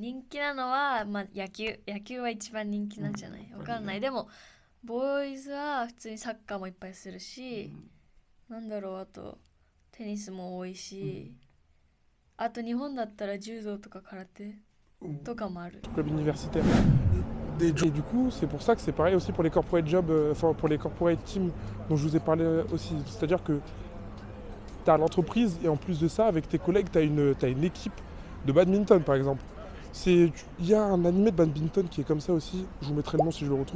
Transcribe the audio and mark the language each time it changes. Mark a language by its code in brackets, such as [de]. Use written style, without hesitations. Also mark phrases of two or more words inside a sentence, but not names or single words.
[ja] 人気なのは、まあ、野球は一番人気なんじゃない？わかんない。でもボーイズは普通にサッカーもいっぱいするし、なんだろう、あとテニスも多いし、あと日本だったら柔道とか空手とかもある。 [fr] Club universitaire. Et du coup, c'est pour ça que c'est pareil aussi pour les [en] corporate jobs, [fr] enfin pour les [en] corporate teams [fr] dont je vous ai parlé aussi. C'est-à-dire que tu as l'entreprise et en plus de ça, avec tes collègues, tu as une équipe de badminton par exemple. Il y a un animé de badminton qui est comme ça aussi, je vous mettrai le nom si je le retrouve.